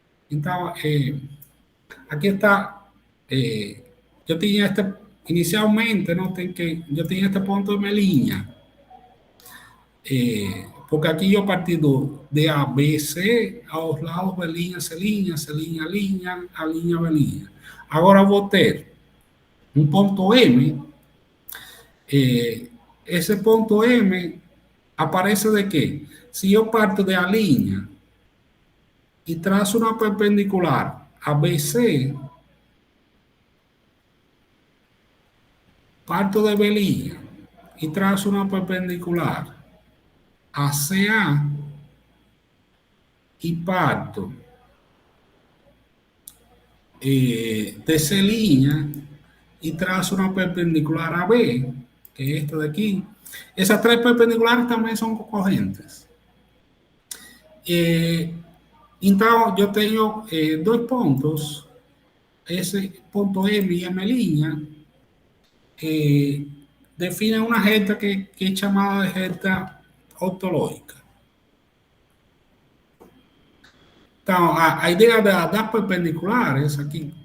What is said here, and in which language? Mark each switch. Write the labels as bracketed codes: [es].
[pt] Então, aqui está, eu tinha inicialmente, eu tinha este ponto de M', [es] porque aquí yo partí de A, B, C, a los lados B', C', C', A', B'. Ahora voy a tener un punto M. Ese punto M aparece de qué? Si yo parto de A' y trazo una perpendicular a BC, parto de B' y trazo una perpendicular a CA y parto de C' y trazo una perpendicular a B, que es esta de aquí. Esas tres perpendiculares también son concogentes. Entonces, yo tengo dos puntos, ese punto M y M', definen una recta que es llamada de recta ortológica. [pt] Então, a ideia das perpendiculares, aqui